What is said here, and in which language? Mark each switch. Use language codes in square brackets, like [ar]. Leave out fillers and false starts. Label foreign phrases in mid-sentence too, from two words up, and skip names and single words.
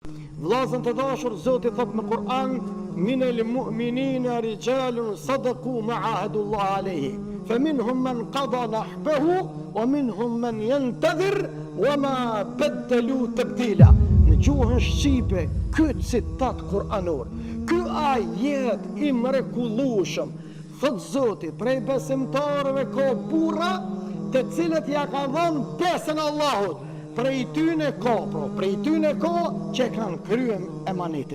[sq] Vllazën të dashur, Zoti thot në Kur'an: [ar] من المؤمنين رجال صدقوا ما عاهدوا الله عليه فمنهم من قضى نحبه ومنهم من ينتظر وما بدلوا تبديلا. [sq] Në gjuhën shqipe, ky citat kuranor, ky ajet i mrekullueshëm, thot Zoti, prej besimtarëve ka burra të cilët ja ka dhënë besën Allahut. Prej tyne ka që kanë kryer emanetin.